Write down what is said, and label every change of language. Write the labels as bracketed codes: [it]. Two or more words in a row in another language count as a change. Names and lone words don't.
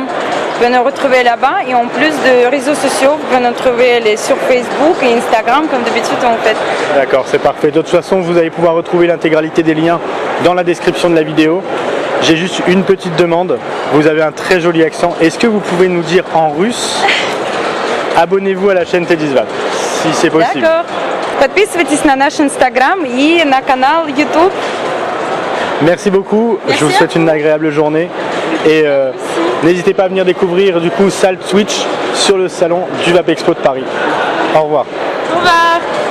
[fr] Vous pouvez nous retrouver là-bas et en plus de réseaux sociaux, vous pouvez nous trouver sur Facebook et Instagram comme d'habitude en fait. D'accord, c'est parfait. De toute façon, vous allez pouvoir retrouver l'intégralité des liens dans la description de la vidéo. J'ai juste une petite demande. Vous avez un très joli accent. Est-ce que vous pouvez nous dire en russe abonnez-vous à la chaîne T10 Vape, si c'est possible? D'accord. [ru] Подписывайтесь на наш Instagram et на канал YouTube. [fr] Merci beaucoup. Merci, je vous souhaite une agréable journée. Et n'hésitez pas à venir découvrir du coup Salt Switch sur le salon du Vape Expo de Paris. Au revoir. Au revoir.